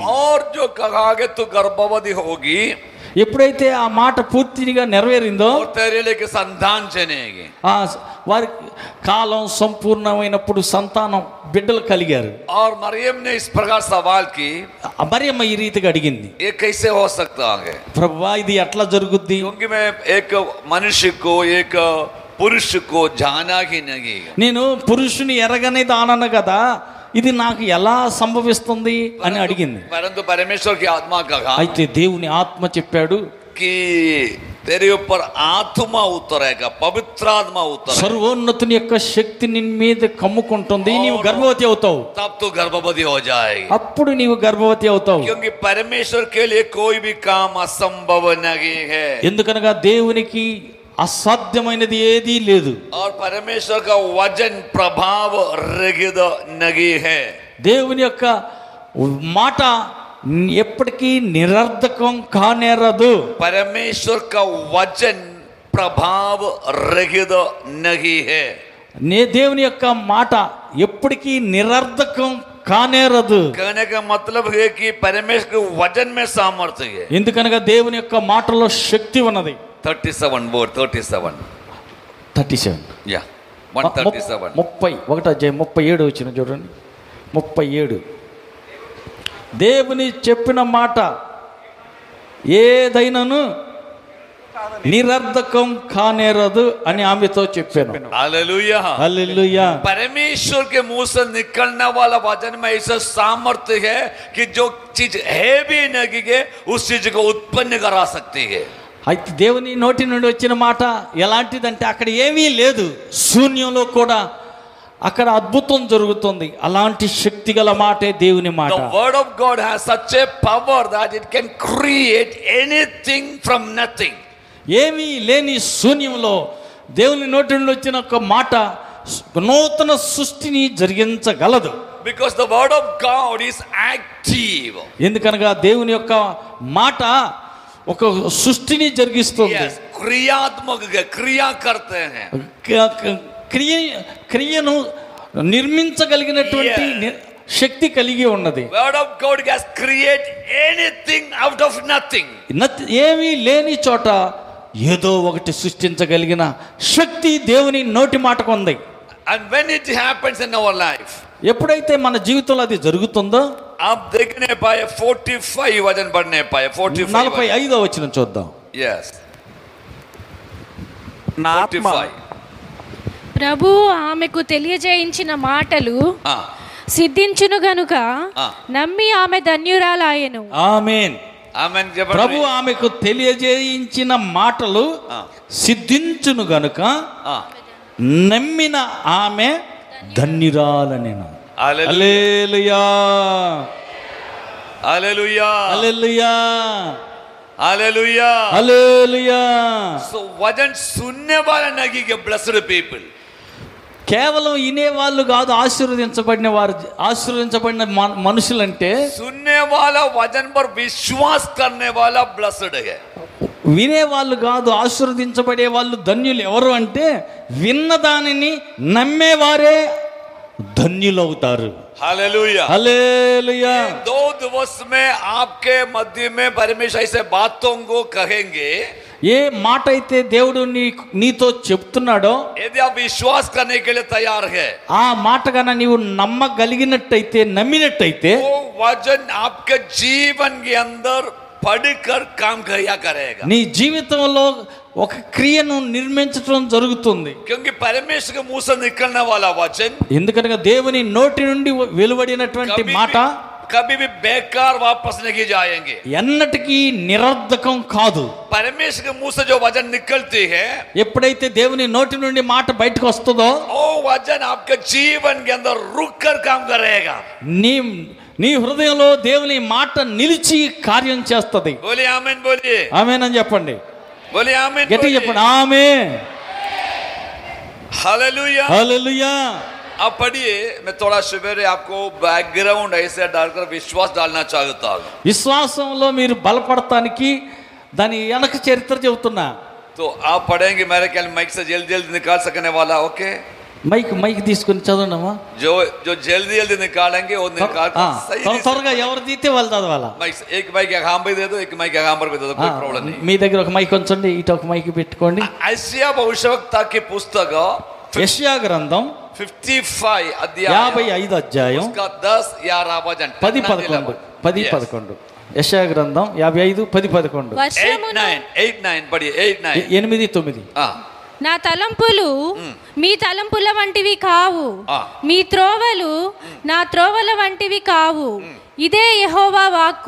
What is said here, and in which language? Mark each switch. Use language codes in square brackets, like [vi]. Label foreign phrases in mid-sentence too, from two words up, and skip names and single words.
[hi] और जो कहा तू गर्भवती होगी [te] ఎప్పుడైతే ఆ మాట పూర్తిగా నెరవేరిందో [hi] और तेरे लिए संतान जनेगी, [te] ఆ వారి కాలం సంపూర్ణమైనప్పుడు సంతానం బిడ్డలు కలిగారు. [hi] और मरियम ने इस प्रकार सवाल की, [te] మరియమ్మ ఈ రీతిగా అడిగింది, [hi] ये कैसे हो सकता है? [te] ప్రభువా ఇది ఎట్లా జరుగుద్ది? [hi] क्योंकि मैं एक मनुष्य को एक पुरुष को जाना ही नहीं. [te] నేను పురుషుని ఎరగనే దానను కదా, ఇది నాకు ఎలా సంభవిస్తుంది అని అడిగింది. [hi] परंतु परमेश्वर की आत्मा कहा [te] అయితే దేవుని ఆత్మ చెప్పాడు, [hi] कि तेरे ऊपर आत्मा उतरेगा, पवित्र आत्मा उतरेगा, [te] సర్వోన్నతుని యొక్క శక్తి నీ మీద కమ్ముకుంటుంది, నీవు గర్భవతి అవుతావు. [hi] तब तो गर्भवती हो जाएगी. [te] అప్పుడు నీవు గర్భవతి అవుతావు. [hi] क्योंकि परमेश्वर के लिए कोई भी काम असंभव नहीं है. [te] ఎందుకనగా దేవునికి అసాధ్యమైనది ఏదీ లేదు. [hi] और परमेश्वर का वचन प्रभाव रहित नहीं है. [te] దేవుని యొక్క మాట ఎప్పటికీ నిరర్ధకం కానేరదు. [hi] परमेश्वर का वचन प्रभाव रहित नहीं है. [te] దేవుని యొక్క మాట ఎప్పటికీ నిరర్ధకం కానేరదు. [hi] कहने का मतलब है कि परमेश्वर के वचन में सामर्थ्य है. [te] ఎందుకనగా దేవుని యొక్క మాటలో శక్తి ఉన్నది. [en] 37 word 37 37 yeah 137 [te] 37 వచ్చిన చూడండి. 37 దేవుని చెప్పిన మాట ఏదైనాను నిరర్ధకం కానేరదు అని ఆమెతో చెప్పాను. [hi] हालेलुया [te] హల్లెలూయా. [hi] परमेश्वर के मुंह से निकलने वाला वचन में ऐसा सामर्थ्य है कि जो चीज है भी नहीं है उस चीज को उत्पन्न करा सकती है. [te] అయితే దేవుని నోటి నుండి వచ్చిన మాట ఎలాంటిదంటే అక్కడ ఏమీ లేదు, శూన్యంలో కూడా అక్కడ అద్భుతం జరుగుతుంది. అలాంటి శక్తి గల మాటే దేవుని మాట. [en] The word of God has such a power that it can create anything from nothing. [te] ఏమీ లేని శూన్యంలో దేవుని నోటి నుండి వచ్చిన ఒక మాట నూతన సృష్టిని జరిగించగలదు. [en] Because the word of God is active. [te] ఎందుకనగా దేవుని యొక్క మాట ఒక సృష్టిని జరిగిస్తుంది. [en] Yes, [hi] क्रियात्मक है, क्रिया करते हैं. [te] క్రియను నిర్మించగలిగినటువంటి శక్తి కలిగి ఉన్నది. [en] Word of God has create anything out of nothing. [te] ఏమీ లేని చోట ఏదో ఒకటి సృష్టించగలిగిన శక్తి దేవుని నోటి మాటకు ఉంది. [en] And when it happens in our life, [te] ఎప్పుడైతే మన జీవితంలో అది జరుగుతుందో, [hi] आप देखने पाए 45 वचन पढ़ने पाए 45 [te] 45వ వచనం చూద్దాం. [en] yes [te] నా ఆత్మ 45 ప్రభు ఆమెకు తెలియజేయించిన మాటలు ah సిద్ధించును గనుక ah నమ్మి ఆమె ధన్యురాలాయెను. ఆమేన్. [en] amen. [te] ప్రభు ఆమెకు తెలియజేయించిన మాటలు సిద్ధించును గనుక నమ్మిన ఆమె ధన్యురాలనెను. హల్లెలూయా [en] hallelujah [te] హల్లెలూయా [en] hallelujah [te] హల్లెలూయా. [hi] so वचन सुनने वाला नहीं के [en] blessed people. [te] కేవలం వినేవాళ్ళు కాదు ఆశీర్వదించబడిన వారు, ఆశీర్వదించబడిన మనుషులంటే [hi] सुनने वाला वचन पर विश्वास करने वाला blessed है. [te] వినేవాళ్ళు కాదు ఆశీర్వదించబడే వాళ్ళు ధన్యులు. ఎవరు అంటే విన్న దానిని నమ్మేవారే ధన్యులవుతారు. [hi] हालेलुया [te] హల్లెలూయా. [hi] 2 दिवस में आपके मध्य में परमेश्वर ऐसे बातों को कहेंगे. [te] ఏ మాట అయితే దేవుడు నీతో చెప్తున్నాడో, [hi] यदि आप विश्वास करने के लिए तैयार है, [te] ఆ మాట కన్నా నీవు నమ్మగలిగినట్టయితే, నమ్మినట్టయితే [hi] वो वचन आपके जीवन के अंदर पढ़कर काम किया करेगा. [te] నీ జీవితంలో ఒక క్రియను నిర్మించడం జరుగుతుంది. [hi] क्योंकि परमेश्वर के मुंह से निकलने वाला वचन [te] ఎందుకనగా దేవుని నోటి నుండి వెలువడినటువంటి మాట [hi] कभी भी बेकार वापस नहीं जाएंगे. [te] ఎన్నటికీ నిరర్ధకం కాదు. [hi] परमेश्वर के मुंह से जो वचन निकलती है, [te] ఎప్పుడైతే దేవుని నోటి నుండి మాట బయటకు వస్తుందో, [hi] वो वचन आपके जीवन के अंदर रुक कर काम करेगा. [te] నీ హృదయంలో దేవుని మాట నిలిచి కార్యం చేస్తుంది. [hi] बोलिए आमीन. बोलिए [te] ఆమేన్ అని చెప్పండి. [hi] बोलिए आमीन. [te] గట్టిగా చెప్పండి ఆమేన్. [hi] हालेलुया. [te] హల్లెలూయా. [hi] आप पढ़िए. मैं थोड़ा सवेरे आपको बैकग्राउंड ऐसे डालकर विश्वास डालना चाहता हूँ. [te] విశ్వాసంలో మీరు బలపడటానికి దాని వెనక చరిత్ర చెబుతున్నా. [hi] तो आप पढ़ेंगे. मेरे ख्याल माइक से जल्दी जल्दी निकाल सकने वाला. [en] ओके [te] మైక్ తీసుకుని చదవండమ్మా. [hi] जो जो जल्दी जल्दी निकालेंगे वो निकाल सही नहीं [te] త్వరగా ఎవరు తీస్తే వాళ్ళు చదవాలా. [hi] माइक एक माइक यहाँ पे दे दो, एक माइक यहाँ पर भी दे दो, कोई प्रॉब्लम नहीं. [te] మీ దగ్గర ఒక మైక్ ఉంచండి, ఇటు ఒక మైక్ పెట్టుకోండి. [hi] ఐషియా భవిష్యవక్త की पुस्तक [te] యెషయా గ్రంథం 55 అధ్యాయం 55 అధ్యాయం उसका 10 11 वचन 10-11 యెషయా గ్రంథం 55 10-11 వర్షమును 8-9 పడి 8-9 8-9. నా తలంపులు మీ తలంపుల వంటివి కావు, ఆ. మీ త్రోవలు నా త్రోవల వంటివి కావు. ఇదే యెహోవా వాక్కు.